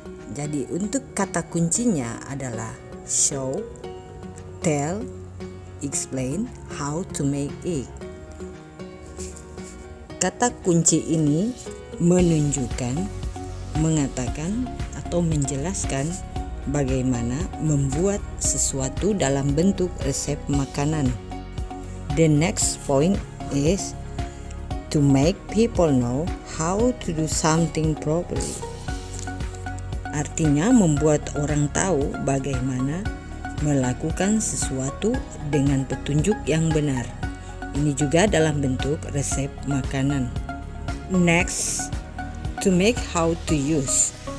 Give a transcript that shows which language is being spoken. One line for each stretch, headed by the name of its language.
Indonesian: Jadi untuk kata kuncinya adalah
English: show, tell, explain how to make it.
Indonesian: Kata kunci ini menunjukkan, mengatakan atau menjelaskan bagaimana membuat sesuatu dalam bentuk resep makanan.
English: The next point is to make people know how to do something properly.
Indonesian: Artinya membuat orang tahu bagaimana melakukan sesuatu dengan petunjuk yang benar. Ini juga dalam bentuk resep makanan.
English: Next, to make how to use.